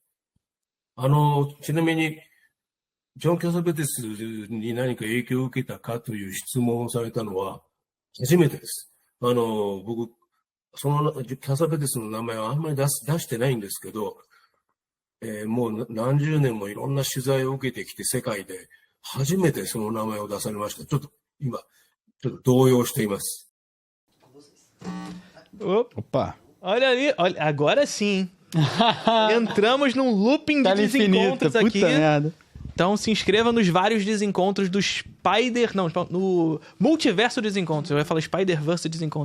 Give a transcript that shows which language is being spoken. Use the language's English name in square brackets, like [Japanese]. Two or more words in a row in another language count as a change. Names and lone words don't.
[Japanese] ちなみに、ジョン・キャサベテスに何か影響を受けたかという質問をされたのは初めてです。僕、キャサベテスの名前はあんまり出してないんですけど、もう何十年もいろんな取材を受けてきて世界で初めてその名前を出されました。ちょっと今、動揺しています。 [Portuguese] Opa! Olha ali, olha, agora sim. Entramos num looping de Tela desencontros infinita, aqui. puta merda. Então se inscreva nos vários desencontros do Spider... Não, no Multiverso Desencontros. Eu ia falar Spider-Verse Desencontros.